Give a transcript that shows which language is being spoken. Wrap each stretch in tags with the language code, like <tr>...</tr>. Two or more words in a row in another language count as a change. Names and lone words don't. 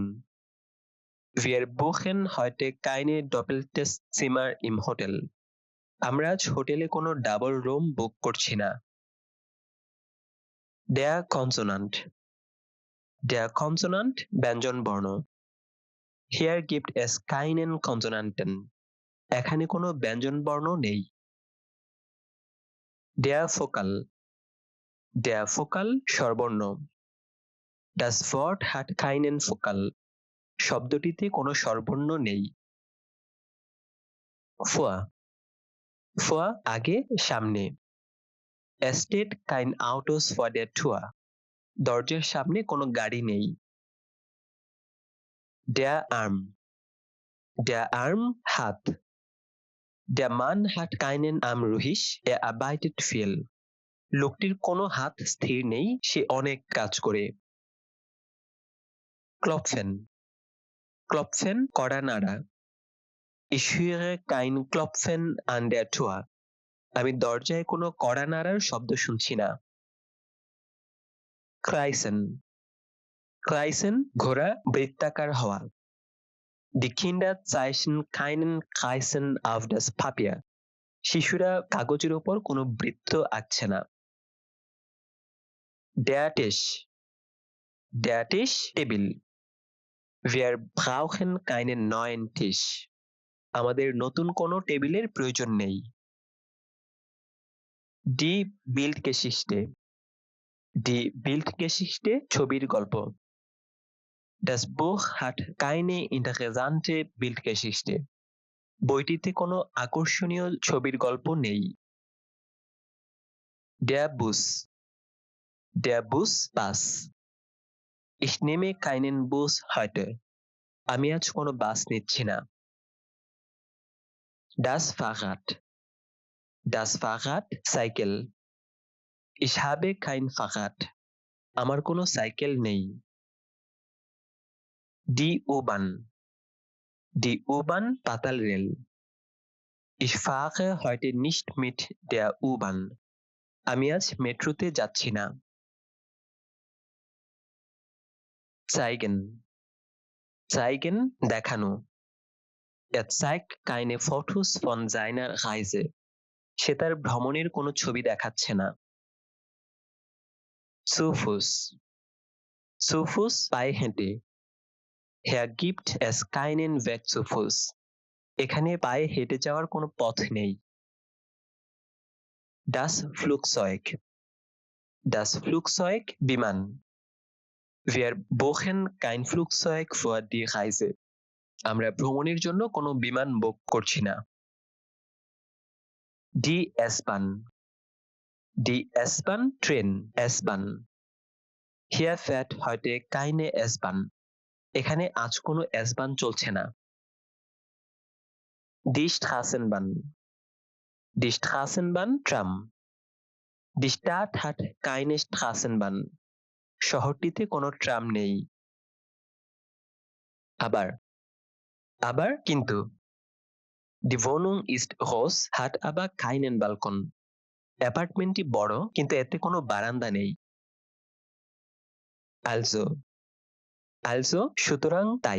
<de>Wir buchen heute keine doppeltes Zimmer im Hotel.</de> <bn>আমরা আজ হোটেলে কোনো ডাবল রুম বুক করছি না।</bn> <de>Der Konsonant. Der Konsonant,</de> <bn>ব্যঞ্জন বর্ণ।</bn> <de>Here gibt es keinen Konsonanten.</de> <bn>এখানে কোনো ব্যঞ্জন বর্ণ নেই।</bn> <de>Der Vokal. Der Vokal, স্বরবর্ণ। Das Wort hat keinen Vokal.</de> <bn>শব্দটিতে কোনো স্বরবর্ণ নেই। Vor.</bn> <de>Vor,</de> <bn>আগে, সামনে।</bn> <de>Es steht kein Autos vor der Tür.</de> <bn>দরজার সামনে কোনো গাড়ি নেই।</bn> <de>Der Arm. Der Arm হাত। Der Mann hat keinen Arm ruhig, er arbeitet viel.</de> <bn>লোকটির কোনো হাত স্থির নেই, সে অনেক কাজ করে।</bn> <de>Klopfen. Klopfen</de> <bn>কড়া নাড়া।</bn> <de>Ich höre kein Klopfen an der Tür.</de> <bn>আমি দরজায় কোনো কড়া নাড়ার শব্দ শুনছি না।</bn> <de>Kreisen. Kreisen</de> <bn>ঘোরা, বৃত্তাকার হওয়া।</bn> <de>Die Kinder zeichnen keinen Kreisen auf das Papier.</de> <bn>শিশুরা কাগজের উপর কোনো বৃত্ত আঁকছে না।</bn> <de>Der Tisch. Der Tisch টেবিল। Wir brauchen keinen neuen Tisch.</de> <bn>আমাদের নতুন কোনো টেবিলের প্রয়োজন নেই।</bn> <de>Die Bildgeschichte. Die Bildgeschichte</de> <bn>ছবির গল্প।</bn> <de>Das Buch hat keine interessante Bildgeschichte.</de> <bn>বইটিতে কোনো আকর্ষণীয় ছবির গল্প নেই।</bn> <de>Der Bus. Der Bus বাস। Ich nehme keinen Bus heute.</de> <bn>আমি আজ কোনো বাস নিচ্ছি না।</bn> <de>Das Fahrrad. Das Fahrrad সাইকেল। Ich habe kein Fahrrad.</de> <bn>আমার কোনো সাইকেল নেই।</bn> <de>Die U-Bahn. Die U-Bahn</de> <bn>পাতাল রেল।</bn> <de>Ich fahre heute nicht mit der U-Bahn.</de> <bn>আমি আজ মেট্রোতে যাচ্ছি না। Zeigen.</bn> <de>Zeigen দেখানো। Er zeigt keine Fotos von seiner Reise.</de> <bn>সে তার ভ্রমণের কোনো ছবি দেখাচ্ছে না।</bn> <de>Zu Fuß. Zu Fuß</de> <bn>পায়ে হেঁটে।</bn> <de>Hier gibt es keinen Weg zu Fuß.</de> <bn>এখানে পায়ে হেঁটে যাওয়ার কোনো পথ নেই।</bn> <de>Das Flugzeug. Das Flugzeug বিমান। Wir buchen kein Flugzeug für die Reise.</de> <bn>আমরা ভ্রমণের জন্য কোনো বিমান বুক করছি না।</bn> <de>Die S-Bahn. Die S-Bahn ট্রেন। S-Bahn. Hier fährt heute keine S-Bahn.</de> <bn>এখানে আজ কোনো S-Bahn চলছে না।</bn> <de>Die Straßenbahn. Die Straßenbahn ট্রাম। Die Stadt hat keine Straßenbahn.</de> <bn>শহরটিতে কোনো ট্রাম নেই। আবার। আবার কিন্তু।</bn> <de>Die Wohnung ist groß, hat aber keinen Balkon.</de> <bn>অ্যাপার্টমেন্টটি বড়, কিন্তু এতে কোনো বারান্দা নেই।</bn> <de>Also. Also</de> <bn>সুতরাং তাই।</bn>